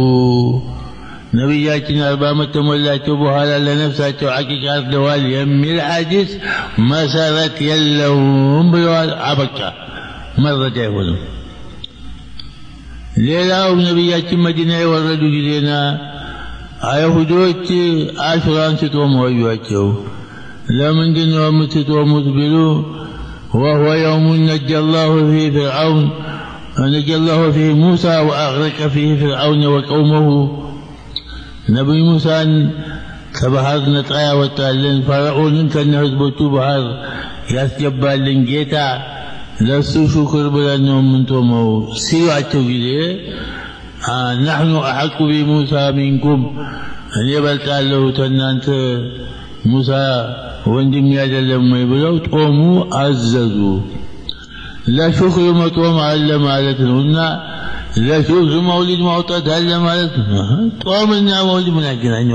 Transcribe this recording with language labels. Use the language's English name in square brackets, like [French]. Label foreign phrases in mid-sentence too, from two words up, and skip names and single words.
[Amharic] ነብያችን 40 ዓመት ተሞላቸው በኋላ ለነፍሳቸው አቂቃ አርደዋል የሚል ሐዲስ መሰረት የለውም ብለዋል። አበቃ መረጃ አይሆንም። ሌላው ነብያችን መዲና የወረዱ ጊዜና አይሁዶች አሹራን ሲጦሙ አዩአቸው። ለምንድን ነው የምትጦሙት ቢሉ [Arabic] وهو يوم نجى الله فيه موسى وأغرق فيه فرعون وقومه نبي موسى [Amharic] ከባህር ነፃ ያወጣልን ፈርዖንን ከነህዝቦቹ ባህር ያስገባልን ጌታ ለሱ ሹክር ብለን ነው የምንጦመው ሲሏቸው ጊዜ [Arabic] نحن أحق بموسى منكم [Amharic] እኔ በልጣለሁ ከእናንተ ሙሳ ወንድም አይደለም ወይ ብለው ጦሙ አዘዙ። ለሹክር መጦም አለ ማለት ነውና ለሹክር መውሊድ ማውጣት አለ ማለት ነው። ጦምና መውሊድ ምን ያገናኘው?